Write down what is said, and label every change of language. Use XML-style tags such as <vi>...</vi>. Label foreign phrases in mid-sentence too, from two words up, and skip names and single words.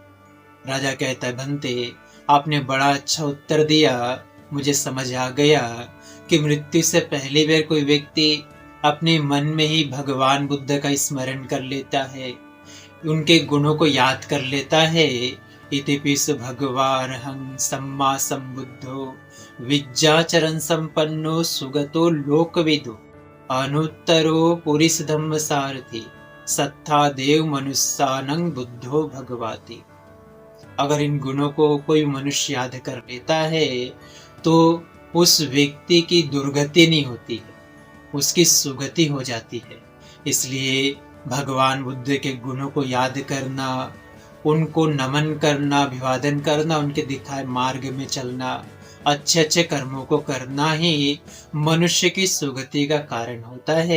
<hi>राजा कहता है, भंते, आपने बड़ा अच्छा उत्तर दिया, मुझे समझ आ गया कि मृत्यु से पहली बार कोई व्यक्ति अपने मन में ही भगवान बुद्ध का स्मरण कर लेता है, उनके गुणों को याद कर लेता है।</hi> <pi>इतिपिस भगवारहं सम्मा संबुद्धो विद्याचरण संपन्नो सुगतो लोकविदो अनुत्तरो पुरिस धम्म सारथी सत्था देव मनुष्यानं बुद्धो भगवाति।</pi> <hi>अगर इन गुणों को कोई मनुष्य याद कर लेता है तो उस व्यक्ति की दुर्गति नहीं होती है, उसकी सुगति हो जाती है। इसलिए भगवान बुद्ध के गुणों को याद करना, उनको नमन करना, अभिवादन करना, उनके दिखाए मार्ग में चलना, अच्छे अच्छे कर्मों को करना ही मनुष्य की सुगति का कारण होता है।</hi>